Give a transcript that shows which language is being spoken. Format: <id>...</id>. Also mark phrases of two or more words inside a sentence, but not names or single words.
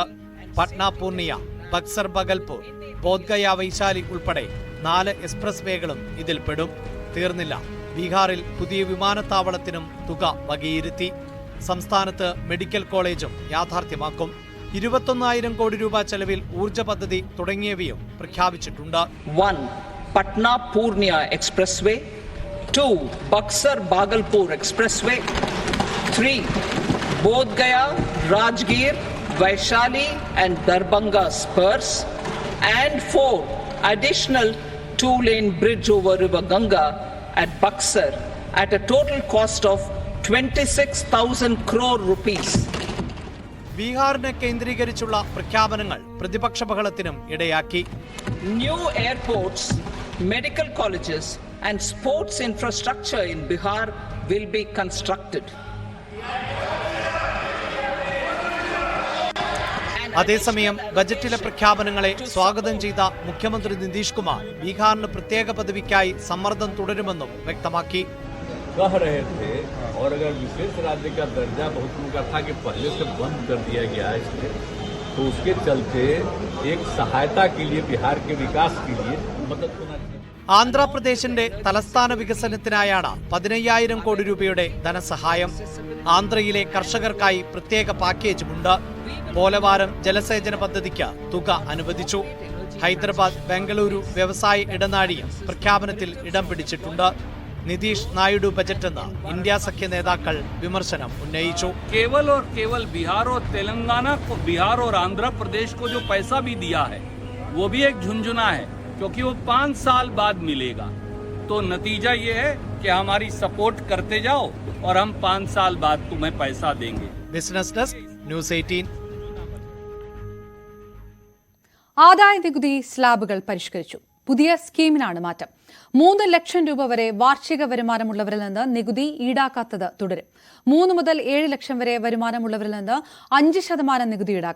<ml>പട്ന പൂർണിയ, ബക്സർ ബഗൽപൂർ, ബോധ്ഗയ വൈശാലി ഉൾപ്പെടെ 4 എക്സ്പ്രസ് വേകളും ഇതിൽപ്പെടും. തീർന്നില്ല, ബീഹാറിൽ പുതിയ വിമാനത്താവളത്തിനും തുക വകയിരുത്തി. സംസ്ഥാനത്ത് മെഡിക്കൽ കോളേജും യാഥാർത്ഥ്യമാക്കും. 21,000 കോടി രൂപ ചെലവിൽ ഊർജ്ജ പദ്ധതി തുടങ്ങിയവയും പ്രഖ്യാപിച്ചിട്ടുണ്ട്.</ml> <en>1. Patna Purnia Expressway. 2. Buxar Bhagalpur Expressway. 3. Bodh Gaya, Rajgir, Vaishali and Darbhanga spurs. And 4. Additional 2-lane bridge over River Ganga at Buxar at a total cost of 26,000 crore rupees.</en> <ml>ബീഹാറിനെ കേന്ദ്രീകരിച്ചുള്ള പ്രഖ്യാപനങ്ങൾ പ്രതിപക്ഷ ബഹളത്തിനും ഇടയാക്കി.</ml> <en>New airports, medical colleges and sports infrastructure in Bihar will be constructed.</en> <ml>അതേസമയം ബജറ്റിലെ പ്രഖ്യാപനങ്ങളെ സ്വാഗതം ചെയ്ത മുഖ്യമന്ത്രി നിതീഷ് കുമാർ ബീഹാറിന് പ്രത്യേക പദവിക്കായി സമ്മർദ്ദം തുടരുമെന്നും വ്യക്തമാക്കി.</ml> <hi>कह रहे थे और अगर विशेष राज्य का दर्जा बहुत उनका था कि पहले से बंद कर दिया गया है इसमें, तो उसके चलते एक सहायता के लिए बिहार के विकास के लिए मदद होना चाहिए.</hi> <ml>ആന്ധ്രാപ്രദേശിന്റെ തലസ്ഥാന വികസനത്തിനായാണ് 15,000 കോടി രൂപയുടെ ധനസഹായം. ആന്ധ്രയിലെ കർഷകർക്കായി പ്രത്യേക പാക്കേജുമുണ്ട്. പോലവാരം ജലസേചന പദ്ധതിക്ക് തുക അനുവദിച്ചു. ഹൈദരാബാദ് ബംഗളൂരു വ്യവസായ ഇടനാഴിയും പ്രഖ്യാപനത്തിൽ ഇടം പിടിച്ചിട്ടുണ്ട്. നിതീഷ് നായിഡു ബജറ്റെന്ന് ഇന്ത്യ സഖ്യ നേതാക്കൾ വിമർശനം ഉന്നയിച്ചു.</ml> <hi>केवल और केवल बिहार और तेलंगाना को, बिहार और आंध्र प्रदेश को जो पैसा भी दिया है वो भी एक झुंझुना है, क्योंकि वो 5 साल बाद मिलेगा. तो नतीजा ये है कि हमारी सपोर्ट करते जाओ और हम 5 साल बाद तुम्हें पैसा देंगे.</hi> <ml>ബിസിനസ് ഡെസ്ക്, ന്യൂസ് 18. ആദായ നികുതി സ്ലാബുകൾ പരിഷ്കരിച്ചു. പുതിയ സ്കീമിനാണ് മാറ്റം. 3 ലക്ഷം രൂപ വരെ വാർഷിക വരുമാനമുള്ളവരിൽ നിന്ന് നികുതി ഈടാക്കാത്തത് തുടരും. 3 മുതൽ 7 ലക്ഷം വരെ വരുമാനമുള്ളവരിൽ നിന്ന് 5% നികുതി ഈടാക്കും.</ml>